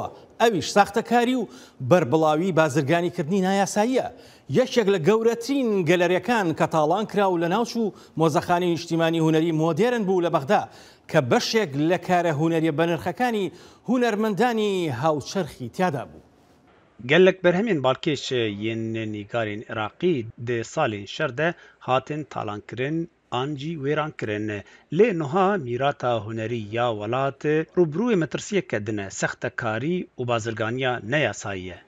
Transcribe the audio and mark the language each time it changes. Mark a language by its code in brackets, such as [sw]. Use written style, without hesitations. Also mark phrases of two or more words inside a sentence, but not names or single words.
[ckb] ئەویش ساختەکاری و بەربڵاوی بازرگانیکردنی نایاساییە. یەکێک لە گەورەترین گەلەریەکان کە تاڵان کرا و لە ناوچوو مۆزەخانەی نیشتیمانی هونەری مۆدێرن بوو لە بەغدا کە بەشێک لە کارە هونەریە بەنرخەکانی هونەرمەندانی هاوچەرخی تیادا بوو. [ku] gelek berhemên balkêşê yên nîgarên Iraqî dê salên şer de hatin talankirin an jî wêran kirin. Lê niha mîrata hunerî ya welatê rûbirûyê metirsiyeke din e sextekarî û bazirganiya neyasayî ye.